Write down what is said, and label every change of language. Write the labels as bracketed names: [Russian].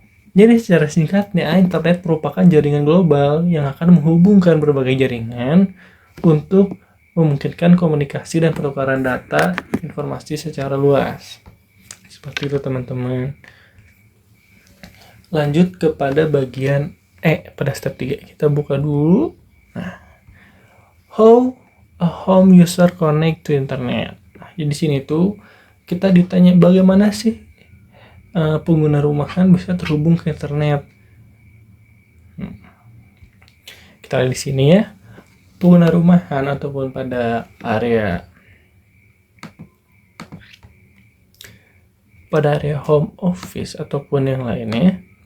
[Indonesian] Jadi secara singkatnya, internet merupakan jaringan global yang akan menghubungkan berbagai jaringan untuk memungkinkan komunikasi dan pertukaran data informasi secara luas. Seperti itu, teman-teman. Lanjut kepada bagian E pada step 3. Kita buka dulu. [English] Nah, how a home user connect to internet. [Indonesian] Nah, jadi sini tuh kita ditanya bagaimana sih pengguna rumahan bisa terhubung ke internet. Kita lihat di sini ya, pengguna rumahan ataupun pada area home office ataupun yang lainnya.